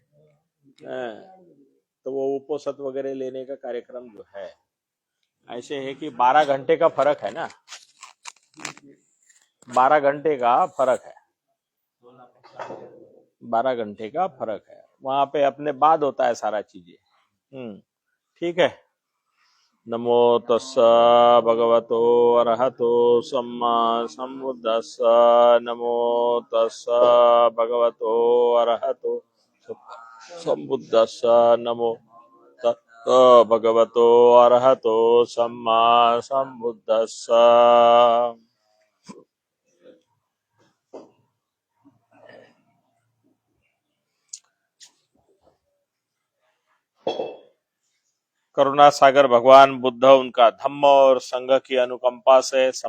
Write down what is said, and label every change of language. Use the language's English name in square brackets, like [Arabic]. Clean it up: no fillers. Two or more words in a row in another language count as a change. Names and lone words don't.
[Hindi] तो वो उपोषद वगैरह लेने का कार्यक्रम जो है, ऐसे है कि 12 घंटे का फर्क है ना, 12 घंटे का फर्क है, 12 घंटे का फर्क है, वहां पे अपने बाद होता है सारा चीजें। ठीक है। [Pali] नमो तस्स भगवतो अरहतो सम्मा सम्बुद्धस्स, नमो तस्स भगवतो अरहतो सम्बुद्धस्स, नमो तो भगवतो अरहतो सम्मा सम्बुद्धस्स। [Hindi] करुणा सागर भगवान बुद्ध, उनका धम्म और संघ की अनुकंपा से